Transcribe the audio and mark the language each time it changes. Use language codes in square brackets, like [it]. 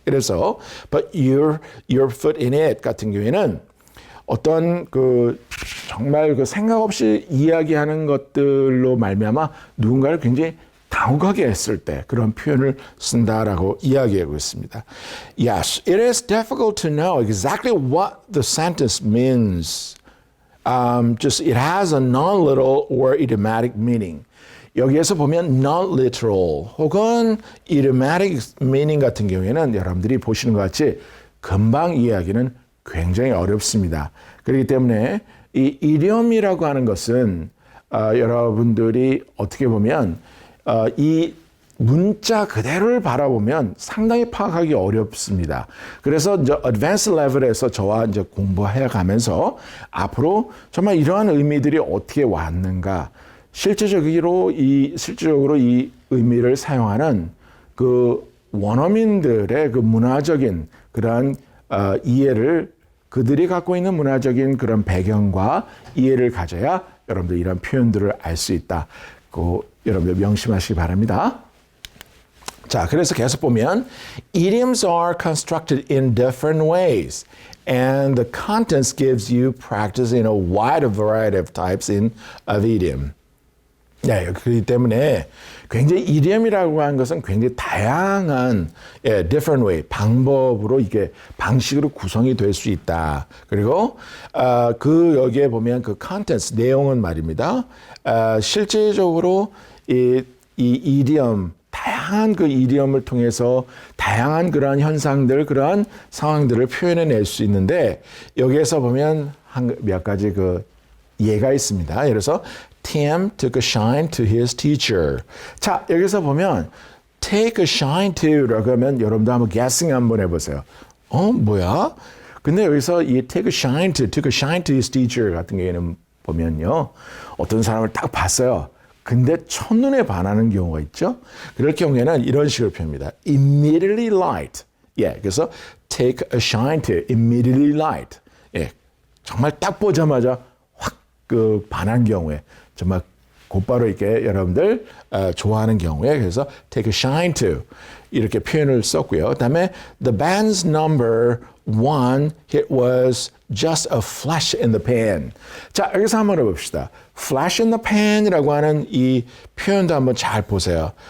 [ko] 그래서 but your foot in it 같은 경우에는 어떤 정말 생각 없이 이야기하는 것들로 말미암아 누군가를 굉장히 당혹하게 했을 때 그런 표현을 쓴다라고 이야기하고 있습니다. [en] Yes, it is difficult to know exactly what the sentence means. Just it has a non-literal or idiomatic meaning. [ko] 여기에서 보면 non-literal 혹은 idiomatic meaning 같은 경우에는 여러분들이 보시는 것 같이 금방 이해하기는 굉장히 어렵습니다. 그렇기 때문에 이 idiom이라고 하는 것은 여러분들이 어떻게 보면 이 문자 그대로를 바라보면 상당히 파악하기 어렵습니다. 그래서 이제 advanced level에서 저와 이제 공부해 가면서 앞으로 정말 이러한 의미들이 어떻게 왔는가, 실질적으로 이 의미를 사용하는 그 원어민들의 그 문화적인 그런 이해를 그들이 갖고 있는 문화적인 그런 배경과 이해를 가져야 여러분들 이런 표현들을 알 수 있다. 여러분들 명심하시기 바랍니다. 자, 그래서 계속 보면 [en] idioms are constructed in different ways. And the contents gives you practice in a wide variety of types of idiom. [ko] 네, 그렇기 때문에 굉장히 이디엄이라고 하는 것은 굉장히 다양한 different way, 방법으로 이게 방식으로 구성이 될 수 있다. 그리고 그 여기에 보면 그 contents, 내용은 말입니다. 실제적으로 이 이디엄, 다양한 그 이디엄을 통해서 다양한 그러한 현상들, 그러한 상황들을 표현해낼 수 있는데 여기에서 보면 몇 가지 그 예가 있습니다. [en] 예를 들어서 Tim took a shine to his teacher. [ko] 자, 여기서 보면 take a shine to라고 하면 여러분도 한번 guessing 한번 해보세요. 뭐야? 근데 여기서 이 took a shine to his teacher 같은 경우에는 보면요. 어떤 사람을 딱 봤어요. 근데 첫눈에 반하는 경우가 있죠. 그럴 경우에는 이런 식으로 표현합니다. [en] Immediately liked. 예, 그래서 take a shine to, immediately liked. [ko] 예, 정말 딱 보자마자 확 그 반한 경우에 정말 곧바로 이렇게 여러분들 좋아하는 경우에 그래서 take a shine to 이렇게 표현을 썼고요. [en] 그다음에 the band's number one hit was just a flash in the pan. [ko] 자, 여기서 한번 해봅시다. flash in the pan이라고 하는 이 표현도 한번 잘 보세요.